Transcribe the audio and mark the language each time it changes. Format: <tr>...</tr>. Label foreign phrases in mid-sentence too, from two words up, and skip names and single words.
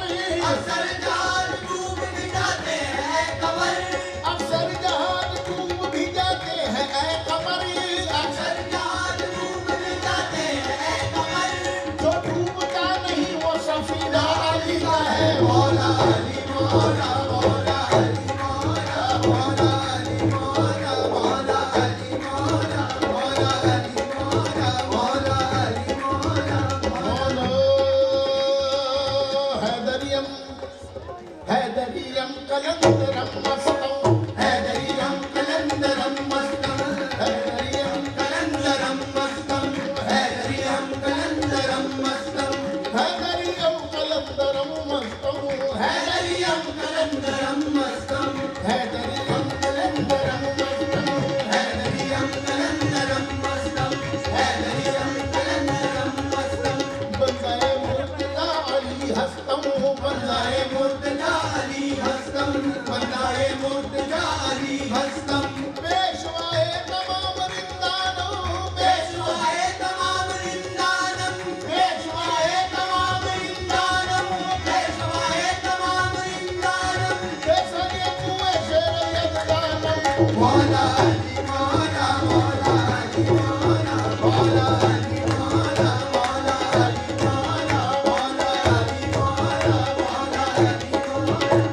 <hi>अक्सर जहाज डूब भी जाते हैं कमर। अक्सर जहाज डूब भी जाते हैं ऐ कमर। अक्सर जहाज डूब भी जाते हैं कमर। जो डूबता नहीं वो सफीना अली का है। मौला अली मौला मौला अली मौला मौला अली मौला मौला अली मौला मौला अली मौला मौला अली मौला।</hi> <fa>مولا حیدریم حیدریم قلندرم مستم. حیدریم قلندرم مستم. हैदरियम قلندرم مستم۔ حیدریم قلندرم مستم. حیدریم قلندرم مستم. حیدریم قلندرم مستم. حیدریم قلندرم مستم. حیدریم قلندرم مستم۔ حیدریم قلندرم مستم. بندهٔ مرتضی علی هستم. بندهٔ مرتضی علی هستم۔ بندهٔ مرتضی علی هستم. پیشوای تمام رندانو. پیشوای تمام رندانم. پیشوای تمام رندانم. پیشوای تمام رندانم. کسری کوی شیر یزدانم. मौला अली मौला मौला अली मौला मौला अली मौला मौला अली मौला मौला अली मौला मौला अली मौला</fa>